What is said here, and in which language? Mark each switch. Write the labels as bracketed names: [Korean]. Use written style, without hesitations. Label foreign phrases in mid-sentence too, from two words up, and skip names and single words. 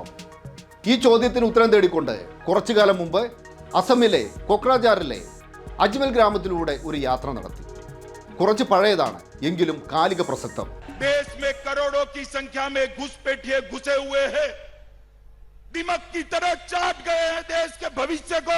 [Malayalam] ഈ ചോദ്യത്തിന് ഉത്തരം തേടിക്കൊണ്ട് കുറച്ചു കാലം മുമ്പ് അസമിലെ കൊക്രാജാറിലെ അജ്മൽ ഗ്രാമത്തിലൂടെ ഒരു യാത്ര നടത്തി. കുറച്ച് പഴയതാണ്, എങ്കിലും കാലിക പ്രസക്തം. [Hindi] देश में करोड़ों की संख्या में घुसपैठिए घुसे हुए हैं, दिमक की तरह चाट गए हैं देश के भविष्य को.